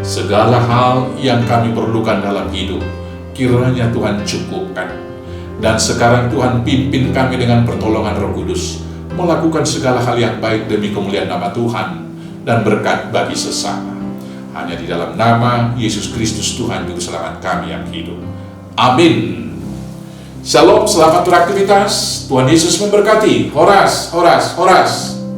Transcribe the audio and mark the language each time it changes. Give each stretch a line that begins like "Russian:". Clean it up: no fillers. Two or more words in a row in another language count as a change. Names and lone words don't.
Indonesian: Segala hal yang kami perlukan dalam hidup, kiranya Tuhan cukupkan. Dan sekarang Tuhan pimpin kami dengan pertolongan Roh Kudus, melakukan segala hal yang baik demi kemuliaan nama Tuhan dan berkat bagi sesama. Hanya di dalam nama Yesus Kristus Tuhan Juru Selamat kami yang hidup. Amin. Shalom, selamat beraktivitas. Tuhan Yesus memberkati.
Batak Simalungun: Horas, horas, horas.